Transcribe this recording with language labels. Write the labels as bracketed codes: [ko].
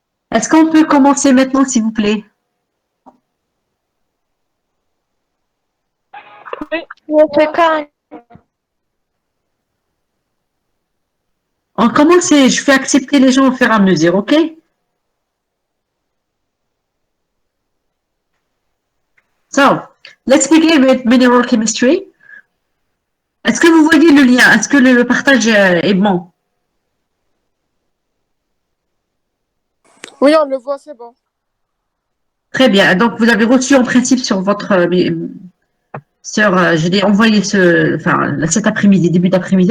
[fr] Est-ce qu'on peut commencer maintenant, s'il vous plaît? [en] Yes, we can. [fr] On commence et je fais accepter les gens au fur et à mesure, ok? [en] So, let's begin with mineral chemistry. [fr] Est-ce que vous voyez le lien? Est-ce que le partage est bon? Oui, on le voit, c'est bon. Très bien. Donc, vous avez reçu en principe sur votre... je l'ai envoyé cet après-midi, début d'après-midi.